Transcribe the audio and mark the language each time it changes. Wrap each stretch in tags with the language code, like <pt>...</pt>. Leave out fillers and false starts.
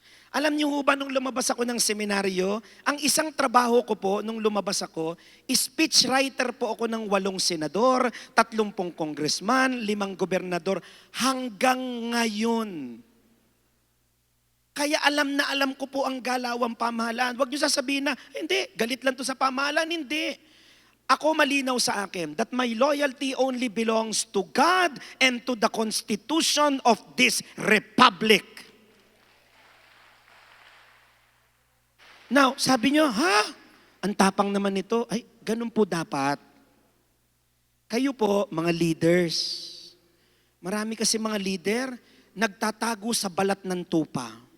<tl>Alam niyo ba nung lumabas ako ng seminaryo, ang isang trabaho ko po nung lumabas ako, speechwriter po ako ng 8 senador, 30 congressman, 5 gobernador, hanggang ngayon. Kaya alam na alam ko po ang galawang pamahalaan. Huwag niyo sasabihin na, hindi, galit lang to sa pamahalaan. Hindi. Ako malinaw sa akin</tl> <en>that my loyalty only belongs to God and to the Constitution of this Republic.</en> <tl>Now, sabi nyo, ang tapang naman nito. Ay, ganun po dapat. Kayo po, mga leaders. Marami kasi mga leader, nagtatago sa balat ng tupa.</tl>